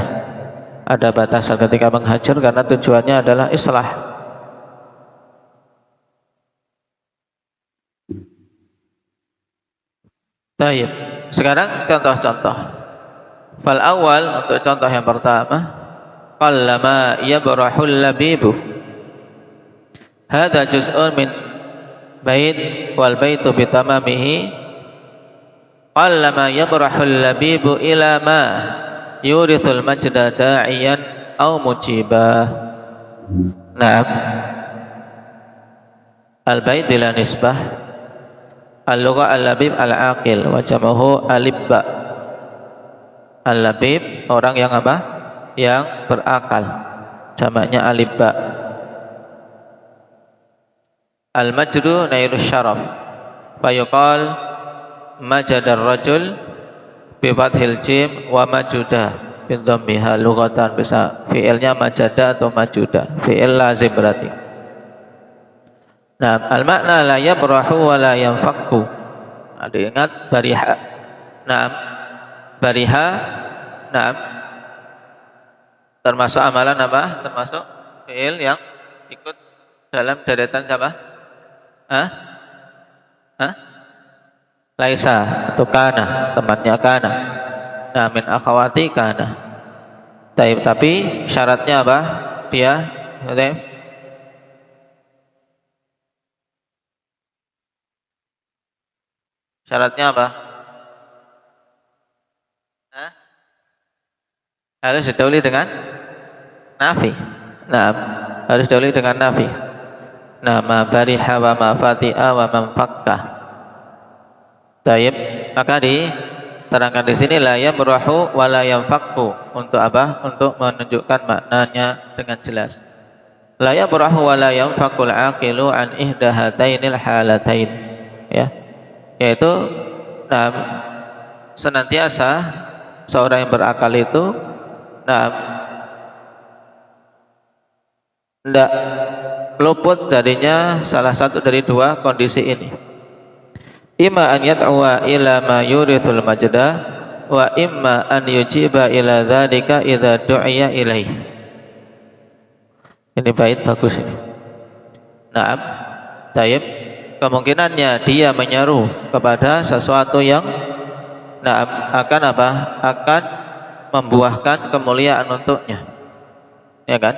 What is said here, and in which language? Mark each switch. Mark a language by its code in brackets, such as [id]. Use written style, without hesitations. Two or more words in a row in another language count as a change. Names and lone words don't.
[id] Ada batasan ketika menghajar, karena tujuannya adalah islah. Baik. Sekarang contoh-contoh. [ar] فالأول, [id] untuk contoh yang pertama, [ar] قلما يبرح اللبيب. هذا جزء من بيت والبيت بتمامه قلما يبرح اللبيب إلى ما يورث المجد داعيا أو مجيبا. Nah, البيت بالنسبة, اللغة اللبيب العاقل وجمعه ألباء. [id] Al-labib orang yang apa? Yang berakal, jamaknya alibba. [ar] المجد نيل الشرف فيقال مجد الرجل بفتح الجيم ومجد بضمها. [id] Lughatan bisa fi'ilnya majada atau majuda, [ar] فعل لازم [id] berarti. [ar] Nah, المعنى لا يبرح ولا ينفك. [id] Ada ingat bariha. Nah, bariha, nah, termasuk amalan apa? Termasuk fi'il yang ikut dalam deretan siapa? Laisa atau kana, temannya kana. [ar] Nah, من أخوات كان. [id] Tapi syaratnya apa? Dia, syaratnya apa? Harus didahului dengan nafi. Nah, harus didahului dengan nafi. Nah, [ar] ما برح وما فتئ وما انفك. [id] Taib, maka diterangkan di sini [ar] لا يبرح ولا ينفك. [id] Untuk apa? Untuk menunjukkan maknanya dengan jelas. [ar] لا يبرح ولا ينفك العاقل عن إحدى هاتين الحالتين. [id] Ya. Yaitu nah, senantiasa seorang yang berakal itu tidak luput darinya salah satu dari dua kondisi ini. [ar] إما أن يدعو إلى ما يورث المجد وإما أن يجيب إلى ذلك إذا دعي إليه. [id] Ini bait bagus ini. Naam. Taib. Kemungkinannya dia menyeru kepada sesuatu yang akan apa? Akan membuahkan kemuliaan untuknya. Ya kan?